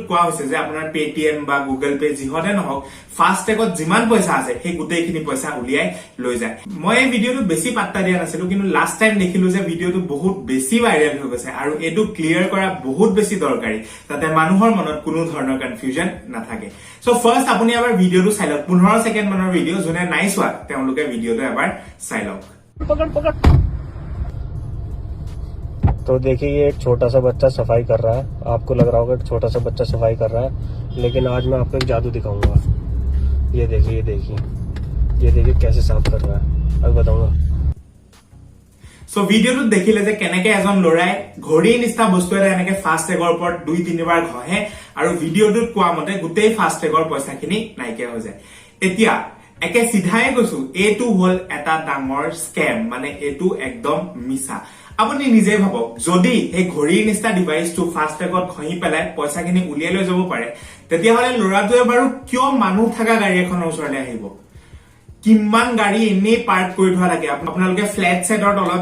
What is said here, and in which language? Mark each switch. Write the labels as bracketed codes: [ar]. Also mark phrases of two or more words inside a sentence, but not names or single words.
[as] কোৱা হৈছে যে আপোনাৰ Paytm বা Google Pay যিহতে নহওক ফাস্ট্যাগত যিমান পইচা আছে সেই গোটেইখিনি পইচা উলিয়াই লৈ যায় মই এই ভিডিওটো বেছি পাত্তা দিয়া নাছিলো কিন্তু [en] last time [as] দেখিলো যে ভিডিওটো বহুত বেছি ভাইৰাল হৈ গৈছে আৰু এটো ক্লিয়াৰ কৰা বহুত বেছি দৰকাৰী যাতে মানুহৰ মনত কোনো ধৰণৰ কনফিউজন নাথাকে [en] so first [as] আপুনি এবাৰ ভিডিওটো চাই লওক 15 সেকেন্ড মানৰ ভিডিও যোনে নাই চোৱা তেওঁলোকে ভিডিওটো এবাৰ চাই লওক [hi] पकड़ तो देखिए ये एक छोटा सा बच्चा सफाई कर रहा है। आपको लग रहा होगा कि छोटा सा बच्चा सफाई कर रहा है, लेकिन आज मैं आपको एक जादू दिखाऊंगा। ये देखिए कैसे साफ कर रहा है, अब बताऊंगा। [as] সো ভিডিওটো দেখিলে যে কেনেকে এজন লৰাই ঘড়ী নিচিনা বস্তু এটা এনেকে ফাস্ট্যাগৰ ওপৰত 2-3 বাৰ ঘহে আৰু ভিডিওটোত কোৱা মতে গোটেই ফাস্ট্যাগৰ পইচাখিনি নাইকিয়া হৈ যায় এতিয়া একে সিধাই কৈছো এটো হল এটা ডাঙৰ স্ক্যাম মানে এটো একদম মিছা আপুনি নিজে ভাবক যদি এই ঘড়ীৰ নিচিনা ডিভাইসটো ফাস্ট্যাগত ঘহি পেলাই পইচাখিনি উলিয়াই লৈ যাব পাৰে তেতিয়া হলে লৰাটোৱে বাৰু কিয় মানুহ থাকা গাড়ী এখনৰ ওচৰলৈ আহিব কিমান গাড়ী এনে পাৰ্ক কৰি থোৱা থাকে আপোনালোকে ফ্ল্যাট সেটৰ তলত